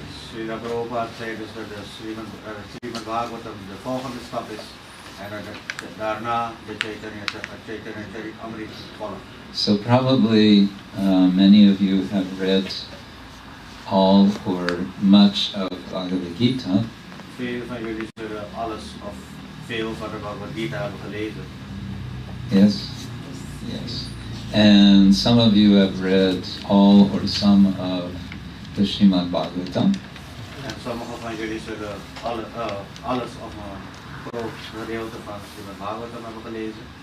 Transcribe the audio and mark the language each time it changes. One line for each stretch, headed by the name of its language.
Dutch: Srila Prabhupada zei dus dat de Srimad Bhagavatam de volgende stap is en daarna de Chaitanya Charitamrita volgt.
English: So probably many of you have read all or much of Bhagavad Gita.
Dutch: Veel van jullie zullen alles of veel van de Bhagavad Gita hebben gelezen.
English: Yes, yes. And some of you have read all or some of the Srimad Bhagavatam.
Dutch: En sommigen van jullie zullen alles of een groot gedeelte van Srimad Bhagavatam hebben gelezen.